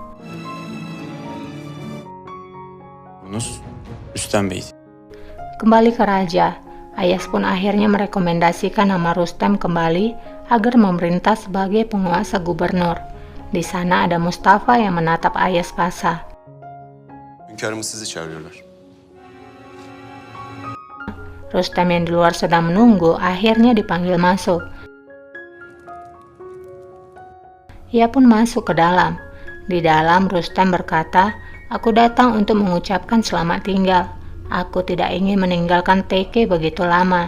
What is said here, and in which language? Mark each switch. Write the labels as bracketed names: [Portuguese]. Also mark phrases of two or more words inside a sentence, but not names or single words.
[Turkish] Yunus, Rüstem Bey. [Indonesian] Kembali ke raja, Ayas pun akhirnya merekomendasikan nama Rustem kembali agar memerintah sebagai penguasa gubernur. Di sana ada Mustafa yang menatap Ayas Pasha. [Turkish] Hünkârımız sizi çağırıyorlar. [Indonesian] Rustem yang di luar sedang menunggu akhirnya dipanggil masuk. Ia pun masuk ke dalam. Di dalam Rustem berkata, aku datang untuk mengucapkan selamat tinggal. Aku tidak ingin meninggalkan Teke begitu lama.